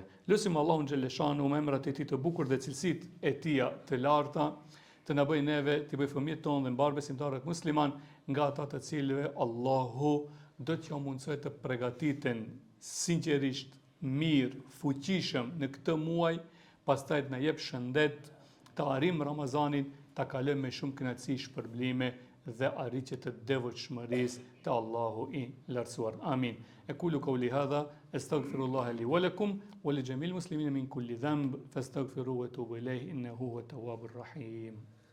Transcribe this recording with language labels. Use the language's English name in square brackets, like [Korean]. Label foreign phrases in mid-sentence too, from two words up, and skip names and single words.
[Albanian] Lusim Allahun xhaleshanu me emrat e tij të bukur dhe cilësitë e tija të larta të na bëjë neve, të bëjë fëmijët tonë dhe mbar besimtarët musliman nga ata të cilëve Allahu do t'ja mundsoj të përgatiten sinqerisht, mirë, fuqishëm në këtë muaj, pastaj të na jep shëndet, të arrim Ramazanin, ta kalojmë me shumë kënaqësi, shpërblime dhe arritje të devotshmërisë të Allahu i lartësuar. Amin. [Arabic] أقول قولي هذا أستغفر الله لي ولكم ولجميع المسلمين من كل ذنب فاستغفروه وتوبوا إليه إنه هو التواب الرحيم.